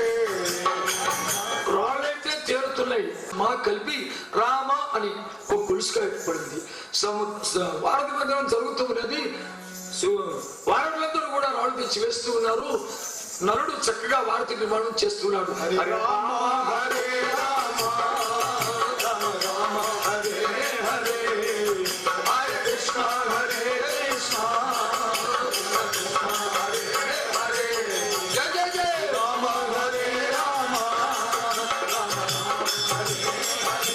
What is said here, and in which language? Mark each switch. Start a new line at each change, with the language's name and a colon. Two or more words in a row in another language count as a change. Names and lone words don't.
Telugu: రాళ్ళైతే తేలుతున్నాయి. మా కలిపి రామ అని ఒక గొలుసుగా పడింది. వారధి మందిరం జరుగుతున్నది. వారధులందరూ కూడా రాళ్ళు తెచ్చి వేస్తూ ఉన్నారు. నరుడు చక్కగా వారధి నిర్మాణం చేస్తున్నాడు.
Sanskrit: హరే రామ హరే రామ రామ రామ హరే హరే, హరే కృష్ణ హరే కృష్ణ కృష్ణ హరే హరే. జయ జయ జయ రామ హరే రామ రామ రామ హరే హరే.